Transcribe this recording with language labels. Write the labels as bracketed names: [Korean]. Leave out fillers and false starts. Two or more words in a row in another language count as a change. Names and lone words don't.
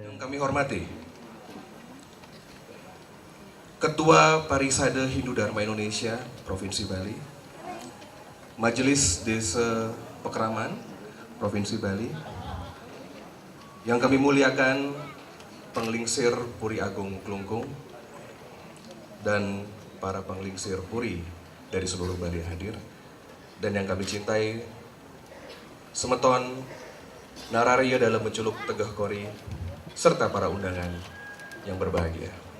[Indonesian] Yang kami hormati Ketua Parisade Hindu Dharma Indonesia Provinsi Bali, Majelis Desa Pekraman Provinsi Bali, yang kami muliakan Penglingsir Puri Agung Klungkung dan para penglingsir Puri dari seluruh Bali yang hadir, dan yang kami cintai Semeton Nararia dalam menculuk Tegah Kori, serta para undangan yang berbahagia.